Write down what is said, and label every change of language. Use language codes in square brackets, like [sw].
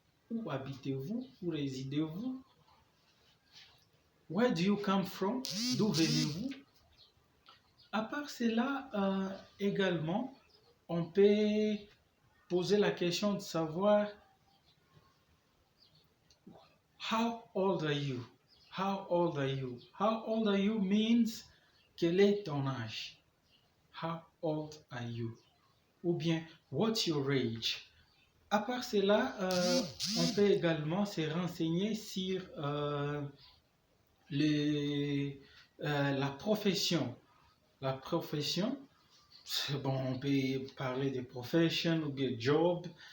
[fr] Où habitez-vous? Où résidez-vous? [en] Where do you come from? [fr] D'où venez-vous? À part cela, également, on peut poser la question de savoir [en] how old are you? How old are you? How old are you means [fr] quel est ton âge? [en] How old are you? [fr] Ou bien [en] what's your age? [fr] À part cela, on peut également se renseigner sur la profession. La profession, bon, on peut parler de profession ou de job.